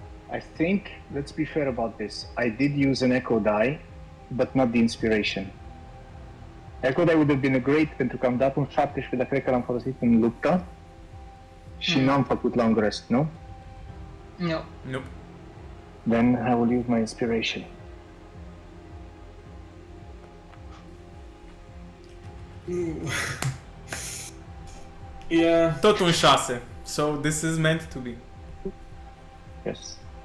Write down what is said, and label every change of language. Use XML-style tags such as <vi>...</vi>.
<en>I think, let's be fair about this. I did use an echo die, but not the inspiration. Echo die would have been great</en> <ro>pentru că am dat un 17 de cred că l-am folosit în luptă și n-am făcut long rest, nu?</ro> <en>No. Nope. Then I will use my inspiration. Yeah.</en> <ro>Tot un 6.</ro> <en>So this is meant to be. Yes.</en>